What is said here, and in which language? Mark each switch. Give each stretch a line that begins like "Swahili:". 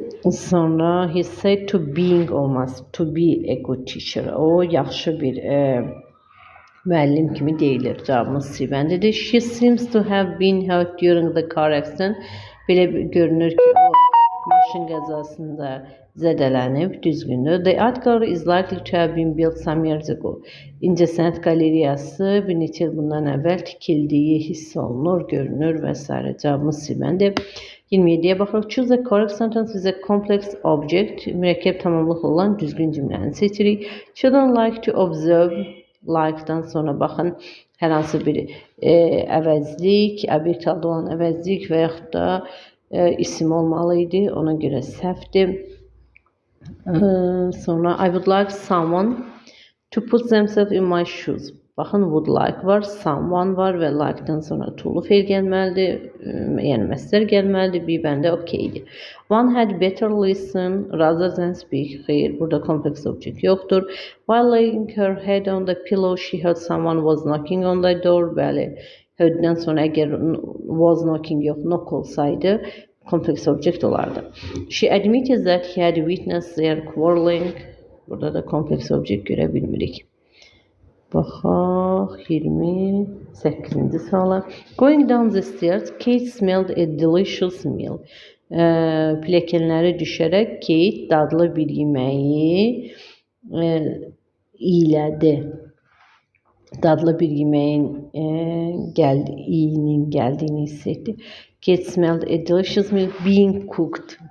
English: Sonra he said to being olmaz. To be a good teacher.
Azerbaijani: O yaxşı bir müəllim kimi deyilir. Cavabımız C bəndidir.
English: She seems to have been hurt during the car accident.
Azerbaijani: Belə görünür ki o maşın qəzasında zədələnib, düzgündür.
English: The art gallery is likely to have been built some years ago.
Azerbaijani: İncəsənət qalereyası bir neçə il bundan əvvəl tikildiyi hiss olunur, görünür və s. Cavabımız C bəndir. 27'ye baxırıq.
English: Choose a correct sentence with a complex object.
Azerbaijani: Mürəkkəb tamamlıqlı olan düzgün cümləni seçirik.
English: Children like to observe.
Azerbaijani: Like'dan sonra baxın, hər hansı bir əvəzlik, obyekt halda olan əvəzlik və yaxud da isim olmalıydı. Ona görə səhvdir.
English: Sonra I would like someone to put themselves in my shoes.
Azerbaijani: Baxın,
English: would like
Azerbaijani: var, someone var və like'dan sonra to'lu fe'l gəlməlidir, yəni məsdər gəlməlidir. Bir bəndə okeydir.
English: One had better listen rather than speak.
Azerbaijani: Xeyr, burada complex object yoxdur.
English: While laying her head on the pillow, she heard someone was knocking on the door.
Azerbaijani: Bəli, heard'dən sonra əgər
English: was knocking
Azerbaijani: yox, knock olsaydı, complex object olardı.
English: She admitted that he had witnessed their quarreling.
Azerbaijani: Burada da complex object görə bilmirik. Baxaq, 28-ci suala.
English: Going down the stairs, Kate smelled a delicious meal.
Azerbaijani: Pilləkənləri düşərək Kate dadlı bir yeməyi iylədi. Dadlı bir yeməyin iyinin gəldiyini hiss etdi.
English: Kate smelled a delicious meal being cooked.